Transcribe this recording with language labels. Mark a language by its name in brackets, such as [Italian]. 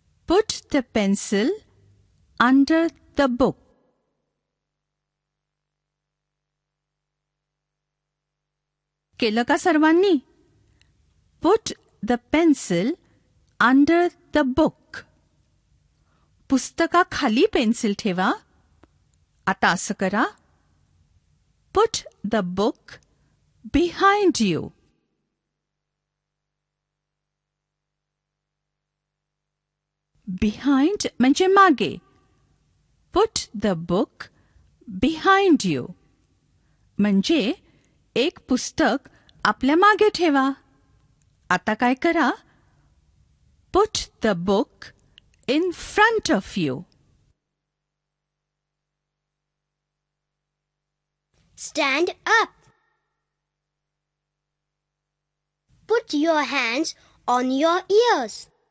[English] Put the pencil under the book. [Marathi] केलं का सर्वांनी? [English] Put the pencil under the book. [Marathi] पुस्तकाखाली pencil ठेवा. आता असं करा. [English] Put the book behind you. [Marathi] Behind म्हणजे मागे. [English] Put the book behind you. [Marathi] म्हणजे एक पुस्तक आपल्या मागे ठेवा. आता काय करा? [English] Put the book in front of you. Stand up. Put your hands on your ears.